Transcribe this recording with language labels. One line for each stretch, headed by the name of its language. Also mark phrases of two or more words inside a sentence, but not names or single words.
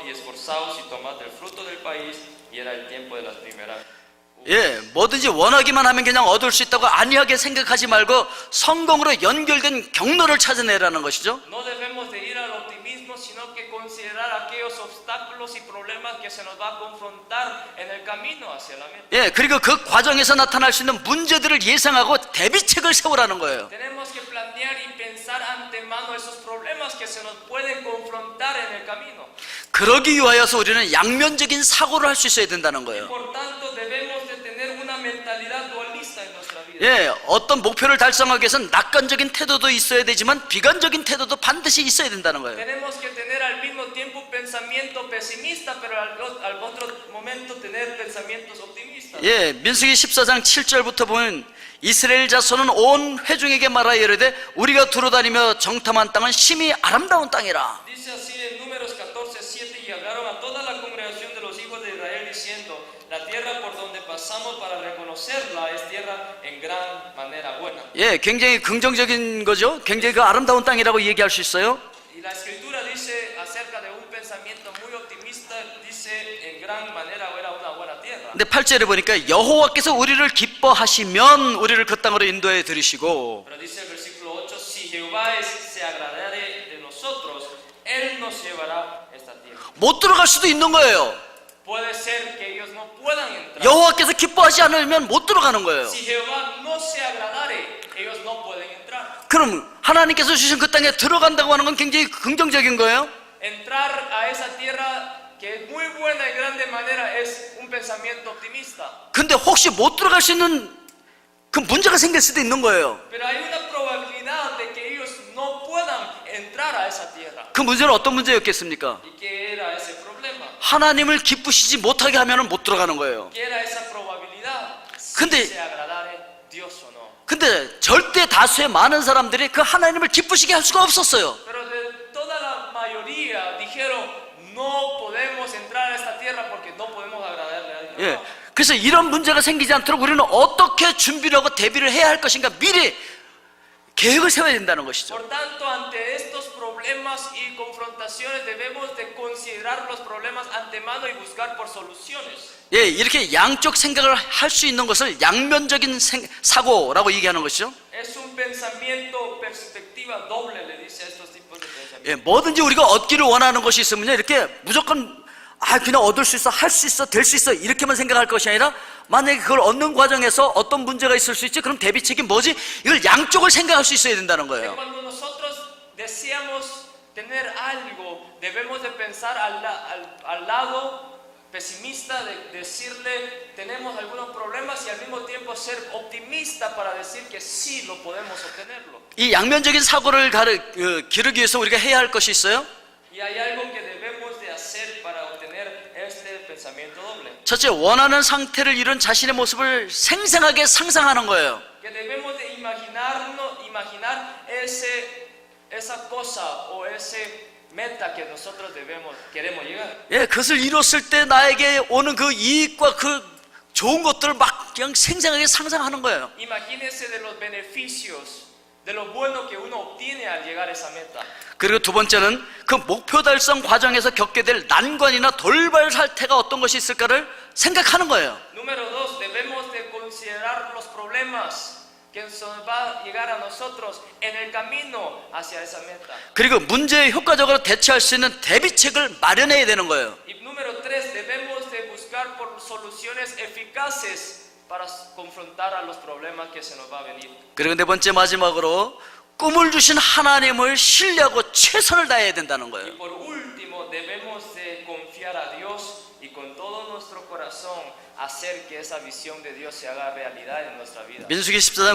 Spanish: Y esforzaos y tomad el fruto del país. Y era el tiempo de las primeras.
Korean: 예, 뭐든지 원하기만 하면 그냥 얻을 수 있다고 안이하게 생각하지 말고 성공으로 연결된 경로를 찾아내라는 것이죠.
Spanish: No debemos de ir al optimismo, sino que considerar aquellos obstáculos y problemas que se nos va a confrontar en el camino hacia la meta.
Korean: 예, 그리고 그 과정에서 나타날 수 있는 문제들을 예상하고 대비책을 세우라는 거예요.
Spanish: Tenemos que plantear y pensar antemano esos problemas que se nos pueden confrontar en el camino.
Korean: 그러기 위하여서 우리는 양면적인 사고를 할 수 있어야 된다는 거예요.
Spanish: Por tanto, debemos de tener una mentalidad dualista en nuestra vida.
Korean: 예, 어떤 목표를 달성하기 위해서는 낙관적인 태도도 있어야 되지만 비관적인 태도도 반드시 있어야 된다는 거예요.
Spanish: Tenemos que tener al mismo tiempo un pensamiento pesimista, pero al otro momento tener pensamientos optimistas.
Korean: 예, 민수기 14장 7절부터 보면 이스라엘 자손은 온 회중에게 말하여 이르되 우리가 두루다니며 정탐한 땅은 심히 아름다운 땅이라.
Spanish: Dice así en Números 14:7, y hablaron a toda la congregación de los hijos de Israel diciendo, la tierra por donde pasamos para reconocerla es tierra en gran manera buena.
Korean: 예, 굉장히 긍정적인 거죠. 굉장히 그 아름다운 땅이라고 얘기할 수 있어요.
Spanish: Y la escritura dice acerca de un pensamiento muy optimista, dice en gran manera era una buena tierra.
Korean: 근데 8절에 보니까 여호와께서 우리를 기뻐하시면 우리를 그 땅으로 인도해 들이시고,
Spanish: Pero dice el versículo 8, si Jehová se agradare de nosotros, Él nos llevará esta tierra.
Korean: 못 들어갈 수도 있는 거예요.
Spanish: Puede ser que ellos no puedan entrar.
Korean: 여호와께서 기뻐하지 않으면 못 들어가는 거예요.
Spanish: Si Jehová no se agradare, ellos no pueden entrar.
Korean: 그럼 하나님께서 주신 그 땅에 들어간다고 하는 건 굉장히 긍정적인 거예요.
Spanish: Entrar a esa tierra que es muy buena y grande manera es un pensamiento optimista.
Korean: 근데 혹시 못 들어갈 수 있는 그 문제가 생길 수도 있는 거예요.
Spanish: Pero hay una probabilidad de que ellos no puedan entrar a esa tierra.
Korean: 그 문제는 어떤 문제였겠습니까?
Spanish: ¿Y qué era ese problema?
Korean: 하나님을 기쁘시지 못하게 하면 못 들어가는 거예요.
Spanish: ¿Qué era esa probabilidad? Si
Korean: 근데-
Spanish: se agradare Dios o no.
Korean: 근데 절대 다수의 많은 사람들이 그 하나님을 기쁘시게 할 수가 없었어요.
Spanish: Pero de toda la mayoría dijeron, no podemos entrar a esta tierra porque no podemos agradarle a Dios.
Korean: 예. 그래서 이런 문제가 생기지 않도록 우리는 어떻게 준비를 하고 대비를 해야 할 것인가 미리 계획을 세워야 된다는 것이죠.
Spanish: Por tanto, ante estos problemas y confrontaciones debemos de considerar los problemas antemano y buscar por soluciones.
Korean: 예, 이렇게 양쪽 생각을 할 수 있는 것을 양면적인 사고라고 얘기하는 것이죠.
Spanish: Es un pensamiento, perspectiva doble, le dice a estos tipos de pensamientos.
Korean: 예, 뭐든지 우리가 얻기를 원하는 것이 있으면 이렇게 무조건 그냥 얻을 수 있어, 할 수 있어, 될 수 있어 이렇게만 생각할 것이 아니라 만약에 그걸 얻는 과정에서 어떤 문제가 있을 수 있지? 그럼 대비책이 뭐지? 이걸 양쪽을 생각할 수 있어야 된다는
Spanish: Que
Korean: 거예요.
Spanish: cuando nosotros deseamos tener algo, debemos de pensar al lado pesimista, de decirle tenemos algunos problemas y al mismo tiempo ser optimista para decir que sí lo podemos obtenerlo.
Korean: 이 양면적인 사고를 기르기 위해서 우리가 해야 할 것이 있어요.
Spanish: Y hay algo que debemos de hacer para obtener este pensamiento doble.
Korean: 첫째, 원하는 상태를 이룬 자신의 모습을 생생하게 상상하는 거예요.
Spanish: Que debemos de imaginar esa cosa o ese meta que nosotros queremos llegar.
Korean: 예, 그것을 이뤘을 때 나에게 오는 그 이익과 그 좋은 것들을 막 그냥 생생하게 상상하는 거예요.
Spanish: Imagínense de los beneficios, de lo bueno que uno obtiene al llegar a esa meta.
Korean: 그리고 두 번째는 그 목표 달성 과정에서 겪게 될 난관이나 돌발 사태가 어떤 것이 있을까를 생각하는 거예요.
Spanish: Número 2, debemos de considerar los problemas que nos va a llegar a nosotros en el camino hacia esa meta.
Korean: 그리고 문제에 효과적으로 대처할 수 있는 대비책을 마련해야 되는 거예요.
Spanish: Y número 3, debemos de buscar por soluciones eficaces para confrontar a los problemas que se nos va a venir.
Korean: 그리고 네 번째 마지막으로 꿈을 주신 하나님을 신뢰하고 최선을 다해야 된다는
Spanish: Y
Korean: 거예요.
Spanish: por último, debemos de confiar a Dios y con todo nuestro corazón hacer que esa visión de Dios se haga realidad en nuestra vida.